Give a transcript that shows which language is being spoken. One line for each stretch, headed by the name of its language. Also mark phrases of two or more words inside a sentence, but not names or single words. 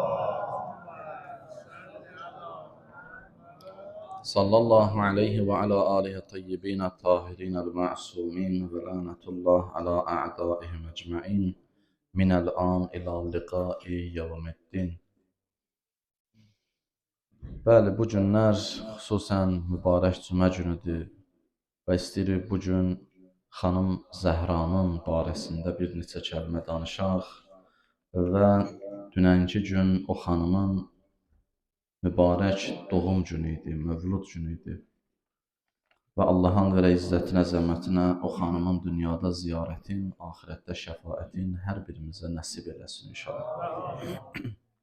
Arabic: صلى الله عليه وعلى آله الطيبين الطاهرين المعصومين ولعنة الله على أعدائهم أجمعين من الآن إلى لقاء يوم الدين.
Azerbaijani: Bəli, bu günlər xüsusən mübarək cümə günüdür və istəyirik bu gün xanım Zəhranın barəsində bir neçə kəlmə danışaq və dünənki gün o xanımın mübarək doğum günü idi, mövlud günü idi və Allahın verə izzətinə, əzəmətinə o xanımın dünyada ziyarətin, axirətdə şəfaətin hər birimizə nəsib eləsin inşallah.